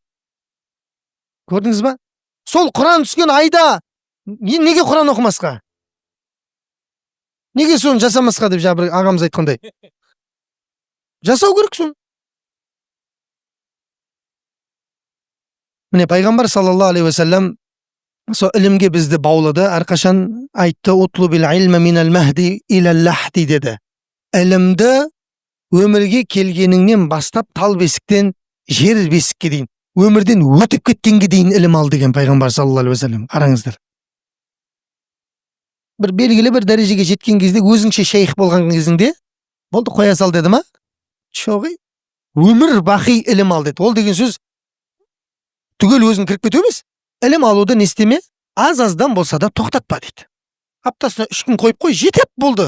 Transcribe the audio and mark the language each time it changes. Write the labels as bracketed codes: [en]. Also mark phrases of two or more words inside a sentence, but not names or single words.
[kk] Көрдіңіз ба? Сол Құран түскен айда неге Құран оқымасқа? Неге соны жасамасқа деп бір ағамыз айтқандай. Жасау керек соны. Міне пайғамбар [ar] صلى الله عليه وسلم [kk] сол ілімге бізді баулады, әрқашан айтты, [ar] اطلبوا العلم من المهد إلى اللحد [kk] деді. Ілімді өмірге келгеніңнен бастап тал бесіктен жер бесікке дейін, өмірден өтіп кеткенге дейін ілім ал деген пайғамбар [ar] صلى الله عليه وسلم. [kk] Қараңыздар. бір белгілі бір дәрежеге жеткен кезде өзіңше шейх болған кезіңде болды қоя сал деді ма? Жоқ, өмір бақи ілім ал деді. Ол деген сөз түгел өзің кіріп кету емес. Ілім алуды не істеме? Аз-аздан болса да тоқтатпа дейді. Аптасына 3 күн қойып қой, жетіп болды.